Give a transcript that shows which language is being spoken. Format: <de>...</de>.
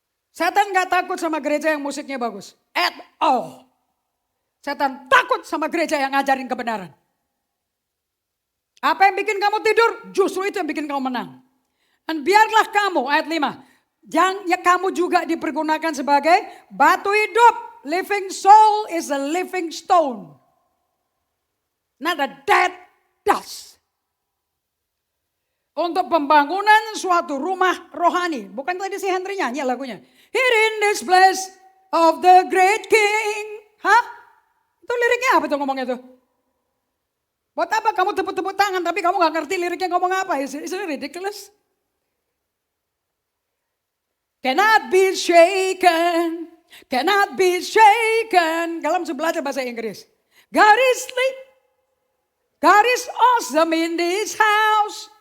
<id>Setan gak takut sama gereja yang musiknya bagus.</id> <en>At all.</en> <id>Setan takut sama gereja yang ngajarin kebenaran. Apa yang bikin kamu tidur? Justru itu yang bikin kamu menang. Dan biarlah kamu, ayat 5. Kamu juga dipergunakan sebagai batu hidup.</id> <en>Living soul is a living stone. Not a dead dust.</en> <id>Untuk pembangunan suatu rumah rohani. Bukan tadi si Henry nyanyi lagunya.</id> <en>Here in this place of the great king.</en> <id>Hah? Itu liriknya apa tuh ngomongnya tuh? Buat apa kamu tepuk-tepuk tangan tapi kamu gak ngerti liriknya ngomong apa?</id> <en>Is it ridiculous? Cannot be shaken. Cannot be shaken.</en> <id>Kalau bisa belajar bahasa Inggris.</id> <en>God is sleep. God is awesome in this house.</en>